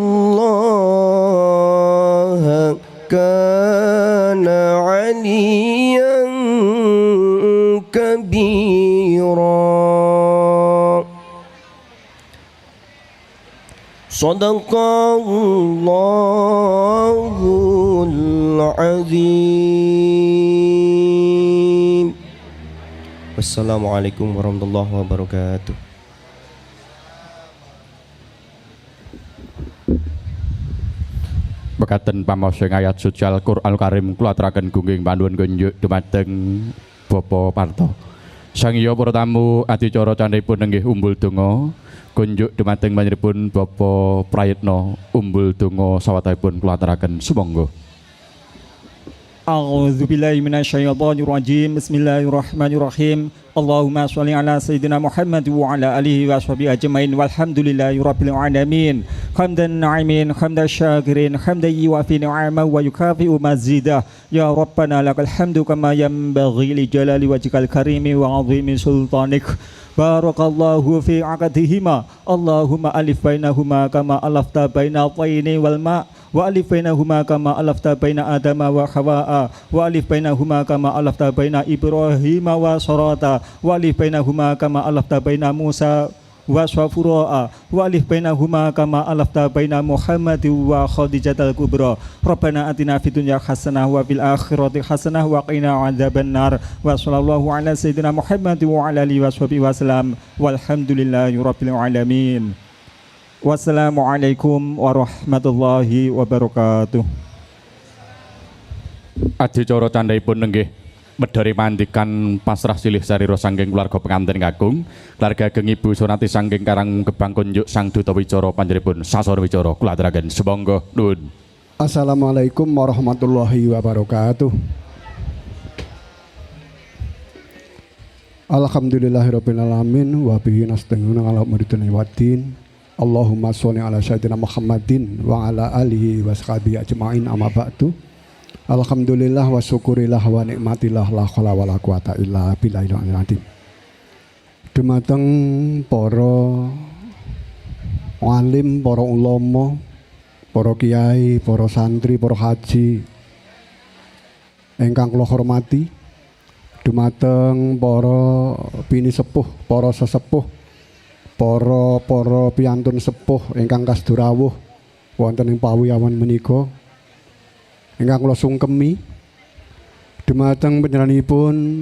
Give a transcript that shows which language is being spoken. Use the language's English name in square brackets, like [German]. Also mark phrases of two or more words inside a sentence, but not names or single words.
[Arabic] الله كان عليا كبيرا صدق الله العظيم. والسلام عليكم ورحمة الله وبركاته. [Javanese] Mekaten pamaos ayat suci Al-Qur'an Karim kula aturaken gungging panuwun kunjuk dumateng Bapak Parto. Sangya para tamu adicara candhipun nenggih umbul donga kunjuk dumateng panjenenganipun Bapak Prayitna umbul donga sawetahipun kula aturaken sumangga. [Arabic] أعوذ بالله من الشيطان الرجيم. بسم الله الرحمن الرحيم. اللهم صل على سيدنا محمد وعلى آله وصحبه أجمعين والحمد لله رب العالمين. حمدا ناعمين حمدا شاكرين حمدا يوافي نعمه ويكافئ مزيده. يا ربنا لك الحمد كما ينبغي لجلال وجهك الكريم وعظيم سلطانك. بارك الله في عقدهما. اللهم ألف بينهما كما ألفت بين الطين والماء وألف بينهما كما ألفت بين آدم وحواء وألف بينهما كما ألفت بين إبراهيم وسارة وألف بينهما كما ألفت بين موسى وصفوراء وألف بينهما كما ألفت بين محمد وخديجة الكبرى. ربنا آتنا في الدنيا حسنة وفي الآخرة حسنة وقنا عذاب النار. وصلى الله على سيدنا محمد وعلى آله وصحبه وسلم والحمد لله رب العالمين. والسلام عليكم ورحمة الله وبركاته. [Javanese] Adicara candhaipun nenggih medhari pandikan pasrah silih sarira saking keluarga pengantin kakung, keluarga ageng Ibu Sunati saking Karang Gebang kunjuk sang duta wicara panjenenganipun sasana wicara kula aturaken sumangga nuwun. [Arabic] السلام عليكم ورحمة الله وبركاته. الحمد لله رب العالمين وبه نستعين على أمور الدنيا والدين. اللهم صل على سيدنا محمد وعلى آله وصحبه أجمعين أما بعد. الحمد لله والشكر لله والنعمة لله لا حول ولا قوة إلا بالله العظيم. [Javanese] Dumateng para alim, para ulama, para kiai, para santri, para haji ingkang kula hormati, dumateng para bini sepuh, para sesepuh, para piyantun sepuh ingkang kasdurawuh wonten ing pawiyawan menika ingkang kula sungkemi dumateng panjenenganipun